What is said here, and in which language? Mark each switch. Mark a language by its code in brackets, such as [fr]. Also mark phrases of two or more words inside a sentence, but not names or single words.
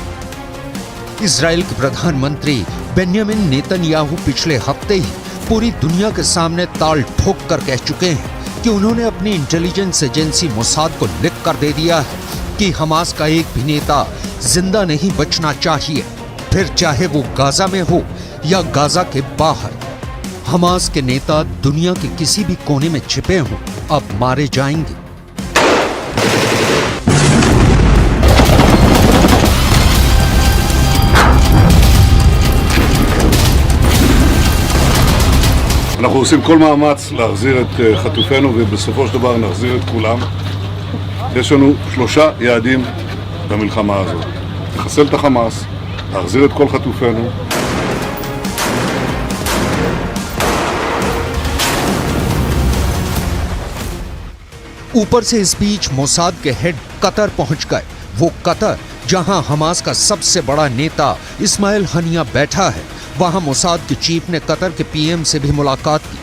[hi] इजराइल के प्रधानमंत्री बेन्यामिन नेतन्याहू पिछले हफ्ते ही पूरी दुनिया के सामने ताल ठोक कर कह चुके हैं कि उन्होंने अपनी [en] intelligence agency [hi] मोसाद को लिख कर दे दिया है कि हमास का एक भी नेता जिंदा नहीं बचना चाहिए, फिर चाहे वो गाजा में हो या गाजा के बाहर। हमास के नेता दुनिया के किसी भी कोने में छिपे हों, अब मारे जाएंगे। [he] אנחנו עושים כל מאמץ להחזיר את חטופינו ובסופו של דבר נחזיר את כולם. יש לנו 3 יעדים במלחמה הזאת: לחסל את החמאס, להחזיר את כל חטופינו. [hi] ऊपर से इस बीच मोसाद के हेड कतर पहुंच गए। वो कतर जहां हमास का सबसे बड़ा नेता इस्माइल हनिया बैठा है, वहां मोसाद के चीफ ने कतर के पीएम से भी मुलाकात की।